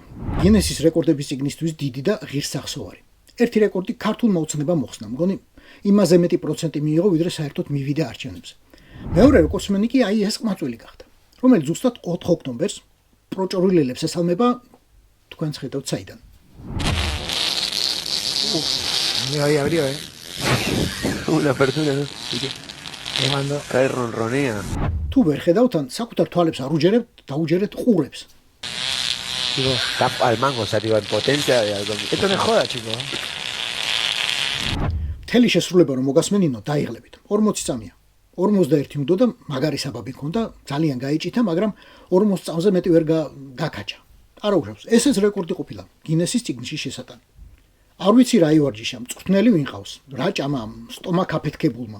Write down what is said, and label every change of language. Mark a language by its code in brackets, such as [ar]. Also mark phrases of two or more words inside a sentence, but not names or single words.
[ka] გინესის რეკორდების წიგნისთვის დიდი და ღირსახსოვარი. ერთი რეკორდი ქართულმა ოცნებამ მოხსნა, მგონი იმაზე მეტი პროცენტი მიიღო, ვიდრე საერთოდ მივიდა არჩევნებზე. მეორე რეკორდსმენი კი ეს ყმაწვილი გახდა, რომელიც ზუსტად 4 ოქტომბერს პროჭორულელებს ესალმება, თქვენც ხედავთ საიდან. [es] Una persona, ¿no? Cae ronronea. [ka] თუ ვერ ხედავთ, ან საკუთარ თვალებს არ უჯერებთ, დაუჯერეთ ყურებს. [es] Está al mango, o sea, digo, en potencia. Esto no es joda, chico. [ka] მთელი შესრულება რომ მოგასმენინო, დაიღლებით. 40 წამია. 41 უნდა და მაგარი საბაბი ქონდა, ძალიან გაიჭითა, მაგრამ 40 წამზე მეტი ვერ გაკაჭა. არა უშავს, ესეც რეკორდი ყოფილა გინესის წიგნში შესატანი. არ ვიცი რა ივარჯიშა, მწვრთნელი ვინ ყავს, რა ჭამა სტომაქ აფეთქებულმა.